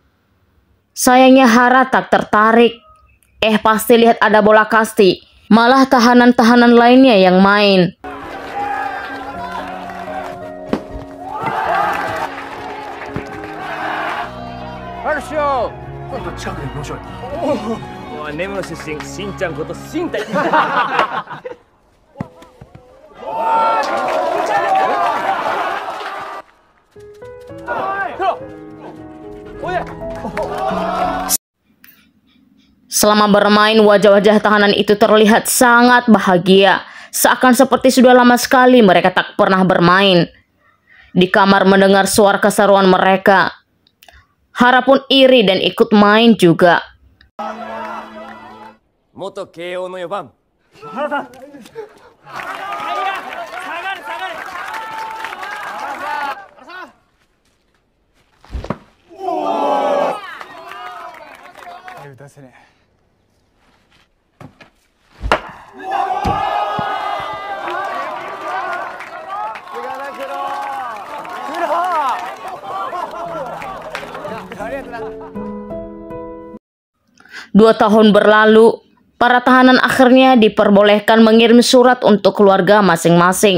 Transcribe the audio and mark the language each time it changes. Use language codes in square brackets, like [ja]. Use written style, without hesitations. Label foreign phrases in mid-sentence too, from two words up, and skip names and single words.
[id] Sayangnya Hara tak tertarik. Pasti lihat ada bola kasti, malah tahanan-tahanan lainnya yang main. Harsho! [ja] 近くで面白い。おお、根室出身、しんちゃんことしんたい。 [id] Selama bermain, wajah-wajah tahanan itu terlihat sangat bahagia. Seakan seperti sudah lama sekali mereka tak pernah bermain. Di kamar mendengar suara keseruan mereka. Hara pun iri dan ikut main juga. [ja] 元慶應の 4番。原さん。打たせね。 [id] Dua tahun berlalu, para tahanan akhirnya diperbolehkan mengirim surat untuk keluarga masing-masing.